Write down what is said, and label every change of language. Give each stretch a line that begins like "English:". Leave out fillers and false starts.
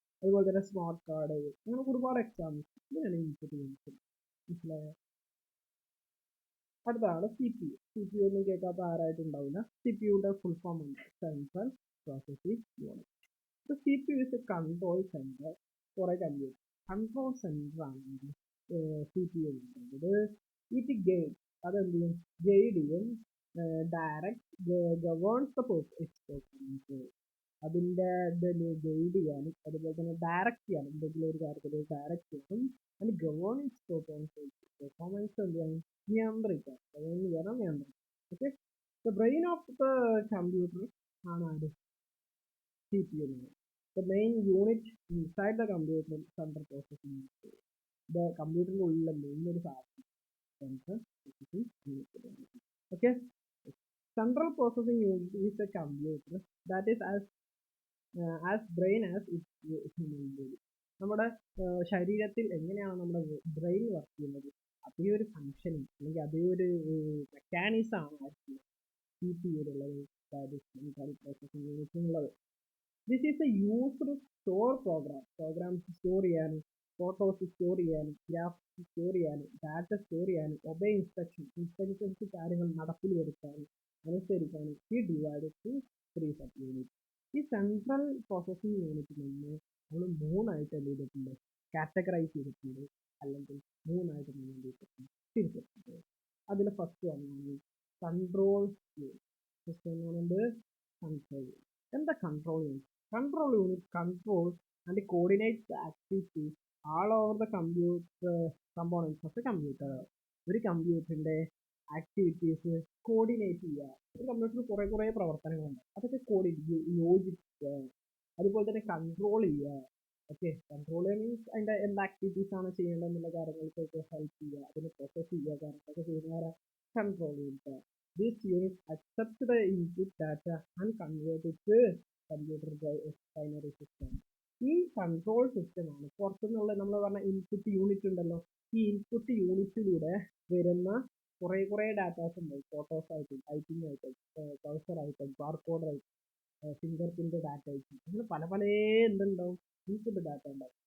Malayalam: അതുപോലെ തന്നെ smart card, അങ്ങനെ ഒരുപാട് എക്സാമ്പിൾസ്. ഇങ്ങനെയാണ് ഇൻപുട്ട് യൂണിറ്റ്. മനസ്സിലായോ? അടുത്താണ് CPU ഒന്നും കേൾക്കാത്ത ആരായിട്ടുണ്ടാവില്ല. CPUയുടെ ഫുൾ ഫോം ഉണ്ട്, central processing unit.
English: CPU is a control center for a computer.
Malayalam: Control centre ആണെങ്കിൽ CPU പറയുന്നത് ഇത് അതെന്ത് ചെയ്യും, ഗൈഡ് ചെയ്യും,
English: Direct governs the performance.
Malayalam: അതിൻ്റെ ഗൈഡ് ചെയ്യാനും അതുപോലെ തന്നെ ഡയറക്റ്റ് ചെയ്യാനും, എന്തെങ്കിലും ഒരു കാര്യത്തിൽ ഡയറക്റ്റ് ചെയ്യാനും അതിന് ഗവേണൻസ് പെർഫോമൻസ് എന്ത് ചെയ്യാനും നിയന്ത്രിക്കാം. നിയന്ത്രിക്കാം. Okay,
English: the brain of the computer
Malayalam: ആണ് ആര്, CPU എന്ന്.
English: The main unit inside the computer central processing unit.
Malayalam: The കമ്പ്യൂട്ടറിന്റെ ഉള്ളിലെ മെയിൻ ഒരു സാധനം central processing unit.
English: Okay, central processing unit is a computer that is as brain as its human body.
Malayalam: നമ്മുടെ ശരീരത്തിൽ എങ്ങനെയാണ് നമ്മുടെ ബ്രെയിൻ വർക്ക് ചെയ്യുന്നത്, അതേ ഒരു ഫങ്ഷനിങ് അല്ലെങ്കിൽ അതേ ഒരു മെക്കാനിസം ആണ് CPU-യിലുള്ളത്, central processing യൂണിറ്റിനുള്ളത്.
English: This is a used to store programs
Malayalam: store ചെയ്യാനും, ഫോട്ടോസ് സ്റ്റോർ ചെയ്യാനും, ഗ്രാഫിക്സ് സ്റ്റോർ ചെയ്യാനും, ഡാറ്റ സ്റ്റോർ ചെയ്യാനും, ഒബേ ഇൻസ്ട്രക്ഷൻസ് കാര്യങ്ങൾ നടപ്പിൽ വരുത്താനും അനുസരിക്കാനും ഈ ഡിവൈഡ് ടു 3 സബ് യൂണിറ്റ്. ഈ സെൻട്രൽ പ്രോസസ്സിംഗ് യൂണിറ്റിൽ നിന്ന് നമ്മൾ 3 ആയിട്ട് എന്ത് ചെയ്തിട്ടുണ്ട്, കാറ്റഗറൈസ് ചെയ്തിട്ടുണ്ട്, അല്ലെങ്കിൽ 3 ആയിട്ട് തിരിച്ചിട്ടുണ്ട്. അതിൽ ഫസ്റ്റ് വന്നാണ് കൺട്രോൾ യൂണിറ്റ്. കൺട്രോൾ എന്താ control unit?
English: Control unit controls and coordinates the activities all over the components of the computer.
Malayalam: ഒരു കമ്പ്യൂട്ടറിന്റെ ആക്ടിവിറ്റീസ് കോർഡിനേറ്റ് ചെയ്യുക. ഒരു കമ്പ്യൂട്ടറിൽ കുറേ പ്രവർത്തനങ്ങളുണ്ട്, അതൊക്കെ യോജിപ്പിക്കുക. അതുപോലെ തന്നെ കൺട്രോൾ ചെയ്യുക. ഓക്കെ, കൺട്രോൾ മീൻസ് അതിൻ്റെ എന്ത് ആക്ടിവിറ്റീസ് ആണ് ചെയ്യേണ്ടതെന്നുള്ള കാര്യങ്ങൾക്കൊക്കെ ഹെൽപ്പ് ചെയ്യുക, അതിന് പ്രോസസ് ചെയ്യുക, കാര്യങ്ങളൊക്കെ ചെയ്യുന്നവരെ കൺട്രോൾ ചെയ്യുക.
English: This unit accepts the input data and convert it to
Malayalam: computer binary system. ഈ കൺട്രോൾ സിസ്റ്റം ആണ് പുറത്തുനിന്നുള്ള നമ്മൾ പറഞ്ഞ ഇൻപുട്ട് യൂണിറ്റ് ഉണ്ടല്ലോ, ഈ ഇൻപുട്ട് യൂണിറ്റിലൂടെ വരുന്ന കുറേ ഡാറ്റാസ് ഉണ്ട്. ഫോട്ടോസ് ആയിട്ടും ടൈപ്പിംഗ് ആയിട്ടും കഴ്സർ ആയിട്ടും ബാർകോഡ് ആയിട്ടും ഫിംഗർ പ്രിന്റ് ഡാറ്റ ആയിട്ടും അങ്ങനെ പല എന്തുണ്ടാവും, ഇൻപുട്ട് ഡാറ്റ ഉണ്ടാവും.